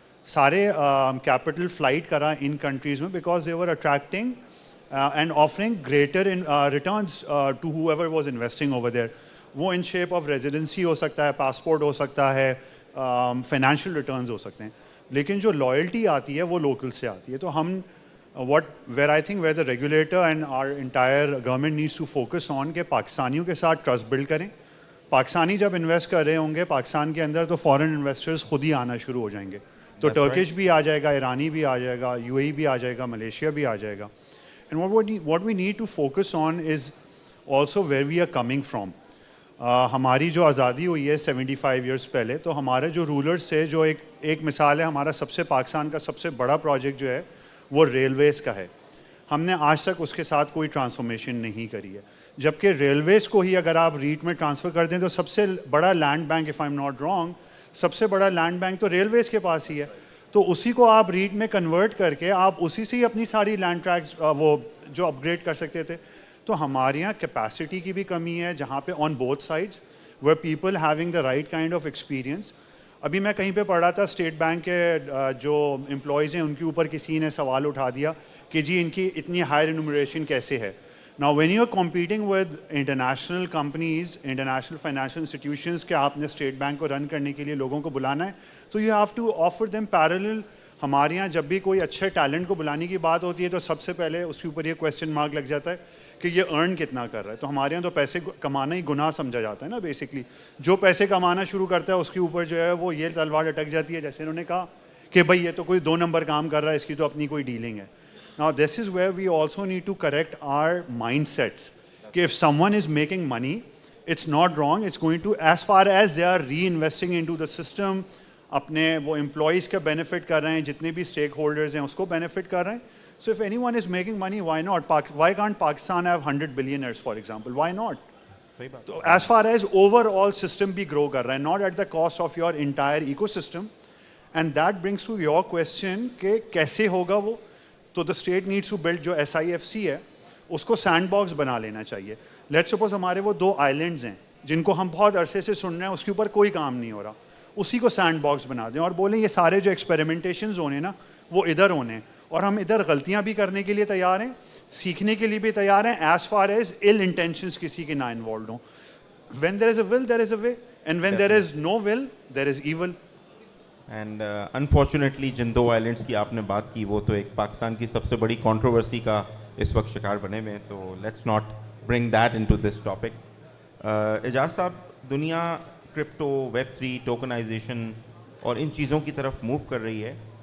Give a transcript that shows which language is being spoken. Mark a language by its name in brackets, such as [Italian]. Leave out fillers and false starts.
[English] سارے capital flight کرا ان کنٹریز میں because they were attracting and offering greater returns to whoever was investing over there. [Urdu] وہ in shape of residency ہو سکتا ہے passport ہو سکتا ہے فائنینشیل ریٹرنز ہو سکتے ہیں لیکن جو لائلٹی آتی ہے وہ لوکل سے آتی ہے. تو ہم [English] where I think where the regulator and our entire government needs to focus on [Urdu] کہ پاکستانیوں کے ساتھ ٹرسٹ بلڈ کریں. پاکستانی جب انویسٹ کر رہے ہوں گے پاکستان کے اندر تو فارن انویسٹرز خود ہی آنا شروع ہو جائیں گے. تو ٹرکش بھی آ جائے گا ایرانی بھی آ جائے گا یو اے ای بھی آ جائے گا ملیشیا بھی آ جائے گا. [English] And what we need to focus on is also where we are coming from. [Urdu] ہماری جو آزادی ہوئی ہے 75 ایئرس پہلے تو ہمارے جو رولرز تھے جو ایک مثال ہے ہمارا سب سے پاکستان کا سب سے بڑا پروجیکٹ جو ہے وہ ریلویز کا ہے. ہم نے آج تک اس کے ساتھ کوئی ٹرانسفارمیشن نہیں کری ہے جبکہ ریلویز کو ہی اگر آپ ریٹ میں ٹرانسفر کر دیں تو سب سے بڑا land bank [English] if I am not wrong [Urdu] سب سے بڑا لینڈ بینک تو ریلویز کے پاس ہی ہے. تو اسی کو آپ ریٹ میں کنورٹ کر کے آپ اسی سے ہی اپنی ساری لینڈ ٹریکس وہ جو اپ گریڈ کر سکتے تھے. تو ہمارے یہاں کیپیسٹی کی بھی کمی ہے جہاں پہ [English] On both sides where people having the right kind of experience. [Urdu] ابھی میں کہیں پہ پڑھ رہا تھا اسٹیٹ بینک کے جو امپلائیز ہیں ان کے اوپر کسی نے سوال اٹھا دیا کہ جی ان کی اتنی ہائی ریمونریشن کیسے ہے. [English] Now when you are competing with international companies, international financial institutions [Urdu] کہ آپ نے اسٹیٹ بینک کو رن کرنے کے لیے لوگوں کو بلانا ہے تو [English] you have to offer them parallel. [Urdu] ہمارے یہاں جب بھی کوئی اچھے ٹیلنٹ کو بلانے کی بات ہوتی ہے تو سب سے پہلے اس کے اوپر یہ کویسچن مارک لگ جاتا ہے کہ یہ ارن کتنا کر رہا ہے. تو ہمارے یہاں تو پیسے کمانا ہی گناہ سمجھا جاتا ہے نا. بیسکلی جو پیسے کمانا شروع کرتا ہے اس کے اوپر جو ہے وہ یہ تلوار اٹک جاتی ہے جیسے انہوں نے کہا کہ بھائی یہ تو کوئی 2 نمبر کام کر رہا ہے اس کی تو اپنی کوئی ڈیلنگ ہے. [English] Now this is where we also need to correct our mindsets. [Urdu] کہ [English] if someone is making money, it's not wrong. It's going to, as far as they are reinvesting into the system, [Urdu] اپنے وہ employees کا benefit کر رہے ہیں جتنے بھی stake holders ہیں اس کو بینیفٹ کر رہے ہیں. [English] So if anyone is making money, why not? Why can't Pakistan have 100 billionaires, for example? Why not? So as far as overall system [Urdu] بھی [English] grow کر رہا ہے, not at the cost of your entire ecosystem. And that brings to your question [Urdu] کہ کیسے ہوگا وہ. تو [English] the state needs to build [Urdu] جو SIFC ہے اس کو سینڈ باکس بنا لینا چاہیے. لیٹ سپوز ہمارے وہ 2 آئلینڈز ہیں جن کو ہم بہت عرصے سے سن رہے ہیں اس کے اوپر کوئی کام نہیں ہو رہا. اسی کو سینڈ باکس بنا دیں اور بولیں یہ سارے جو ایکسپیریمنٹیشنز ہونے نا وہ ادھر ہونے اور ہم ادھر غلطیاں بھی کرنے کے لیے تیار ہیں, سیکھنے کے لیے بھی تیار ہیں, [English] as far as ill intentions [Urdu] کسی کے نہ انوالوڈ ہوں. [English] When there is a will, there is a way, and when there is no will, there is evil. [Urdu] And unfortunately Jindo آئلینڈس کی آپ نے بات کی, وہ تو ایک پاکستان کی سب سے بڑی کنٹروورسی کا اس وقت شکار بنے ہوئے ہیں, تو [English] Let's not bring that into this topic. [Urdu] اعجاز صاحب, دنیا کرپٹو, Web3, ٹوکنائزیشن اور ان چیزوں کی طرف موو کر رہی ہے.